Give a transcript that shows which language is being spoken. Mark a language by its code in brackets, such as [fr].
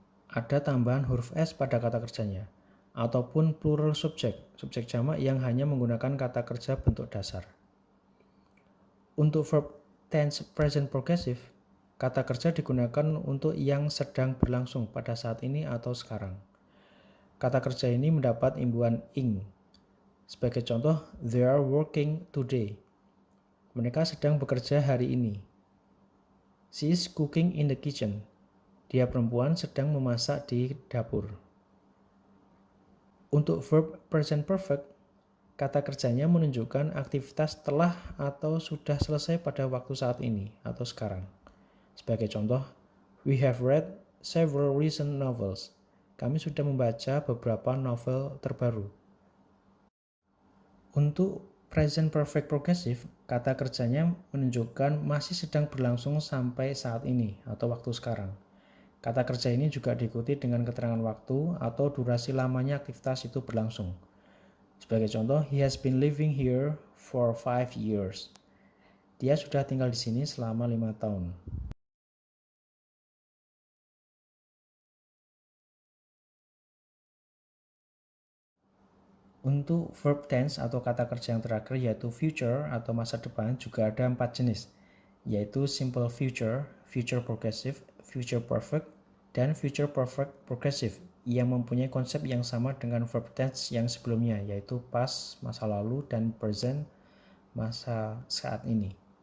[id] Ada tambahan huruf S pada kata kerjanya, ataupun plural subject, subjek jamak yang hanya menggunakan kata kerja bentuk dasar. Untuk verb tense present progressive, kata kerja digunakan untuk yang sedang berlangsung pada saat ini atau sekarang. Kata kerja ini mendapat imbuhan ing. Sebagai contoh, [en] they are working today. [id] Mereka sedang bekerja hari ini. [en] She is cooking in the kitchen. [id] Dia perempuan sedang memasak di dapur. Untuk verb present perfect, kata kerjanya menunjukkan aktivitas telah atau sudah selesai pada waktu saat ini atau sekarang. Sebagai contoh, [en] we have read several recent novels. [id] Kami sudah membaca beberapa novel terbaru. Untuk present perfect progressive, kata kerjanya menunjukkan masih sedang berlangsung sampai saat ini atau waktu sekarang. Kata kerja ini juga diikuti dengan keterangan waktu atau durasi lamanya aktivitas itu berlangsung. Sebagai contoh, [en] he has been living here for 5 years. [id] Dia sudah tinggal di sini selama 5 tahun. Untuk verb tense atau kata kerja yang terakhir yaitu future atau masa depan juga ada 4 jenis, yaitu simple future, future progressive, future perfect, dan future perfect progressive yang mempunyai konsep yang sama dengan verb tense yang sebelumnya, yaitu past, masa lalu, dan present, masa saat ini.